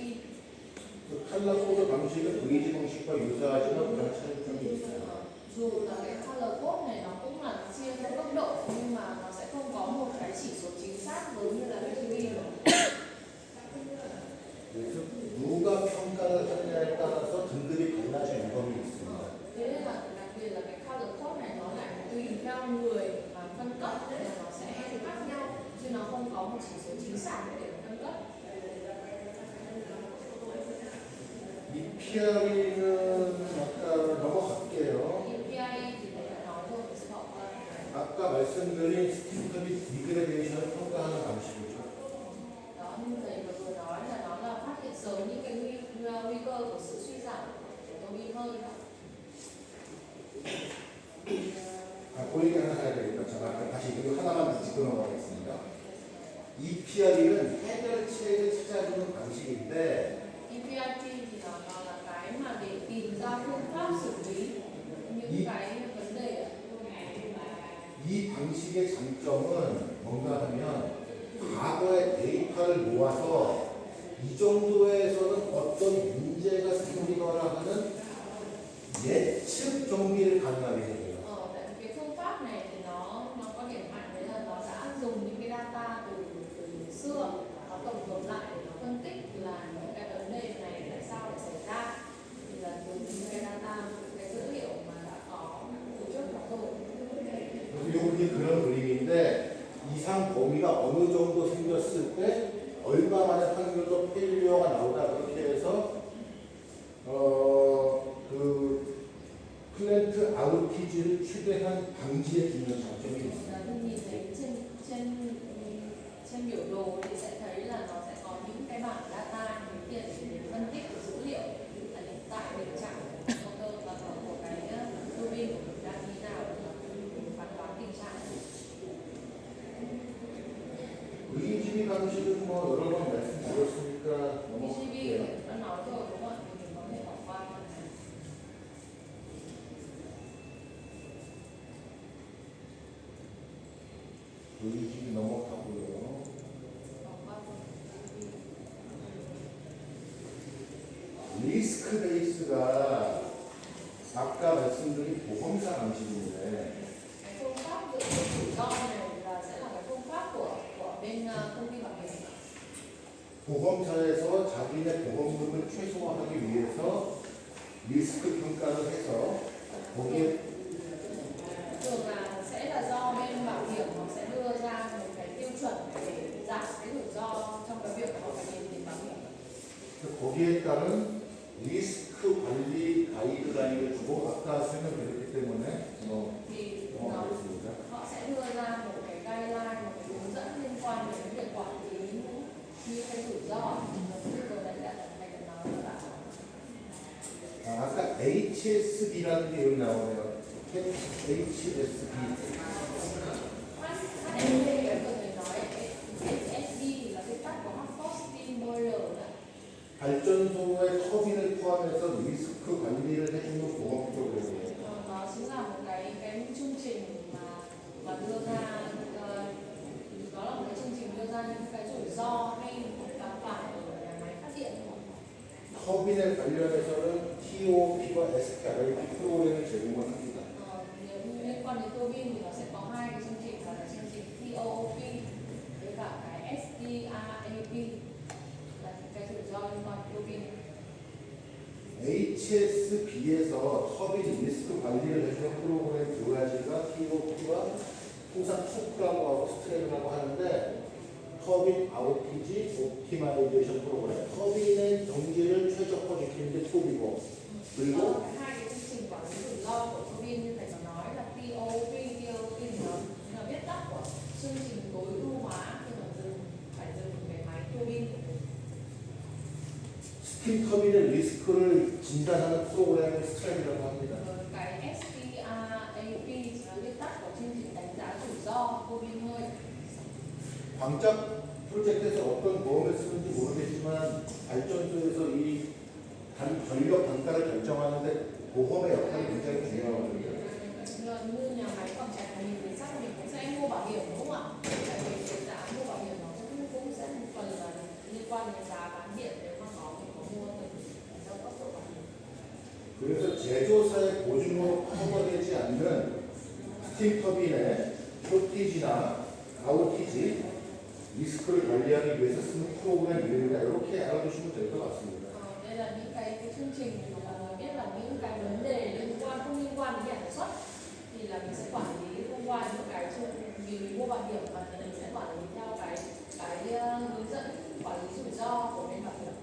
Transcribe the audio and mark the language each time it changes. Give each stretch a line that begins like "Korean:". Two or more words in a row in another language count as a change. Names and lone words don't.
Korean: 칼라 코드 방식은 VG 방식과 유사하지만 그런 차이점이 있어요.
Vietnamese: Dù là cái color code này nó cũng là chia theo cấp độ nhưng mà nó sẽ không có một cái chỉ số chính xác giống như là VGB rồi.
Korean: 그래서 누가 평가를 하느냐에 따라서 등급이 달라지는 범위 있습니다.
Vietnamese: Thế nên là đặc biệt là cái color code này nó lại tùy theo người mà phân cấp nên là nó sẽ khác nhau chứ nó không có một chỉ số chính xác để phân cấp.
Korean: 이 PRE는 아까 넘어갈게요.
Vietnamese: EPI thì phải nói rồi sẽ bỏ qua.
Korean: 아까 말씀드린 스팀컵이 디그레데이션을 평가하는 방식이죠.
Vietnamese: Đó như thầy vừa nói là nó là phát hiện sớm những cái nguy cơ của sự suy giảm của tô bi hơi.
Korean: 그 얘기 하나 해야 되겠다. 제가 다시 이거 하나만 짚고 넘어가겠습니다. 이 PRE는 해결책을 찾아주는 방식인데
Vietnamese: EPIT thì nó là cái mà để tìm ra phương pháp xử lý những cái vấn đề.
Korean: 이 방식의 장점은 뭔가 하면 과거의 데이터를 모아서 이 정도에서는 어떤 문제가 생기거나 하는 예측 정리를 가능하게 해요.
Vietnamese: Tại cái phương pháp này thì nó có điểm mạnh đấy là nó đã dùng những cái data từ xưa, nó tổng hợp lại để nó phân tích là những cái vấn đề này tại sao lại xảy ra, thì là từ những cái data, cái dữ liệu mà đã có từ trước đó rồi.
Korean: 그래서 이게 그런 그림인데 이상 범위가 어느 정도 생겼을 때 얼마만의 확률로 페일리어가 나오다 그렇게 해서 그 플랜트 아웃티지를 최대한 방지해 주는 장점이 있습니다.
Vietnamese: Nhìn thấy trên biểu đồ thì sẽ thấy là nó sẽ có những cái bảng data những tiền để phân tích dữ liệu là hiện tại tình trạng của motor và của cái tua bin của mình đang như nào để phán đoán tình trạng.
Korean: VGB 방식은 뭐 여러 번 말씀드렸으니까 VGB 넘어갈게요.
Vietnamese: đã nói rồi đúng không ạ? Thì mình có thể bỏ qua phần này.
Korean: VGB 넘어가고요.
Vietnamese: Bỏ qua phần VGB.
Korean: 리스크 베이스가 아까 말씀드린 보험사 방식인데
Vietnamese: Cái phương pháp dựa trên rủi ro này là sẽ là cái phương pháp của bên công ty bảo hiểm.
Korean: 보험사에서 자기네 보험금을 최소화하기 위해서 리스크 평가를 해서 거기에
Vietnamese: Thường là sẽ là do bên bảo hiểm họ sẽ đưa ra một cái tiêu chuẩn để giảm cái rủi ro trong cái việc họ phải điền tiền bảo hiểm.
Korean: 거기에 따른 리스크 관리 가이드라인을 주고 아까 설명드렸기 때문에
Vietnamese: Thì
Korean: 넘어가겠습니다.
Vietnamese: họ sẽ đưa ra một cái guideline, một cái hướng dẫn liên quan đến việc quản lý như cái rủi ro cái điều này đã thầy đã nói là
Korean: 아까 HSB라는 게 여기 나오네요. HSB.
Vietnamese: HSD cái phần này nói HSD thì là cái tắt của
English: Hot Steam Boiler
Vietnamese: đấy.
Korean: 발전소의 터빈을 포함해서 리스크 관리를 해주는 보험 프로그램이에요.
Vietnamese: Nó chính là một cái chương trình mà đưa ra đó là một cái chương trình đưa ra những cái rủi ro hay gặp phải ở nhà máy phát điện.
Korean: 터빈에 관련해서는 TOP와 SPRP 프로그램을 제공을 합니다.
Vietnamese: Nếu như liên quan đến tua bin thì nó sẽ có hai cái chương trình là chương trình TOP với cả cái SDRAP là cái rủi ro liên quan đến tua bin.
Korean: HSB에서 터빈 리스크 관리를 해주는 프로그램 두 가지가 TOP와 통상 토크라고 하고 스트레이라고 하는데
English: turbine outage optimization program
Korean: 터빈의 경제를 최적화시키는 게 톱이고 그리고
Vietnamese: Hai cái chương trình quản lý rủi ro của tua bin như thầy có nói là TOP thì nó là viết tắt của chương trình tối ưu hóa khi mà phải dừng cái máy tua bin của mình.
Korean: 스팀 터빈의 리스크를 진단하는 프로그램을 스트랩이라고 합니다.
Vietnamese: Cái SDRAP là viết tắt của chương trình đánh giá rủi ro tua bin hơi.
Korean: 광적 프로젝트에서 어떤 보험을 쓰는지 모르겠지만 발전소에서 이 전력 단가를 결정하는데 보험의 역할이 굉장히 중요하거든요.
Vietnamese: Như nhà máy phòng cháy của mình thì chắc là mình cũng sẽ mua bảo hiểm đúng không ạ? Tại vì cái giá mua bảo hiểm nó cũng sẽ một phần là liên quan đến giá bán điện nếu mà mình có mua thì theo cấp độ bảo hiểm.
Korean: 그래서 제조사의 보증으로 커버되지 않는 스팀 터빈의 쇼티지나 아웃티지 리스크를 관리하기 위해서 쓰는 프로그램 이름이다. 이렇게 알아두시면 될 것 같습니다.
Vietnamese: Đây là những cái chương trình mà mọi người biết là những cái vấn đề không liên quan đến nhà sản xuất thì là mình sẽ quản lý thông qua những cái vì mình mua bảo hiểm mà mình sẽ quản lý theo cái hướng dẫn quản lý rủi ro của bên bảo hiểm.